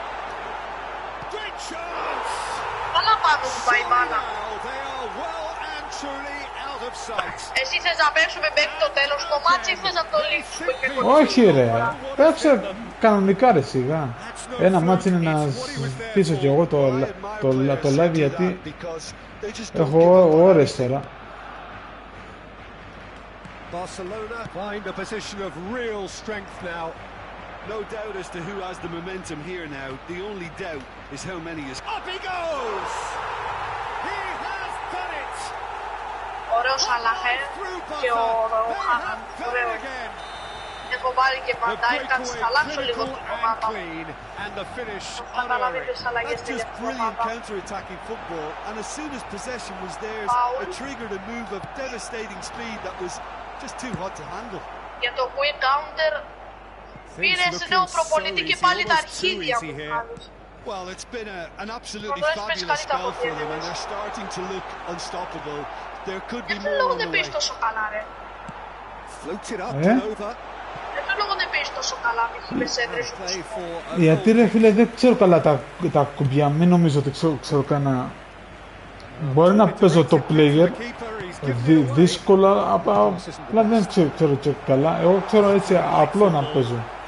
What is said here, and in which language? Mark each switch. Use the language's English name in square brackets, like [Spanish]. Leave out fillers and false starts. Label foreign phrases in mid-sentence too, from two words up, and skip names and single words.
[Greek] Εσύ θες να παίξουμε μέχρι το τέλος το μάτς ή θες να το λύσουμε? Όχι ρε, παίξε κανονικά ρε σιγά. Ένα μάτς είναι να στήσω κι εγώ το live γιατί έχω ώρες τώρα. [English] Barcelona find a position of real strength now. No doubt as to who has the momentum here now. The only doubt is how many is... Up he goes! He has done it! [Greek] Ωραίος Αλαχέ και ο Χάχαν. Ωραίο. Έχω βάλει και Μαντάι, κάτσε θα αλλάξω λίγο την ομάδα. Θα καταλάβει τις αλλαγές [English] That's just brilliant counter-attacking football, and as soon as possession was theirs, it triggered a move of devastating speed that was just too hot to handle. [Greek] Για το [English] quick counter [Greek] πήρες νέο προπονητή και πάλι τα αρχίδια μου κάνεις. [English] Well, it's been an absolutely fabulous spell for them, and they're starting to look unstoppable. There could be more on the way. [Greek] τόσο καλά, ρε. [English] Floated up and over. [Greek] Δεν το λόγο δεν παίζει τόσο καλά με χίλιες έδρες. Γιατί ρε φίλε δεν ξέρω καλά τα κουμπιά, μην νομίζω ότι ξέρω κανένα. Μπορεί να παίζω το player δύσκολα, απλά δεν ξέρω και καλά. Εγώ ξέρω έτσι απλό να παίζω.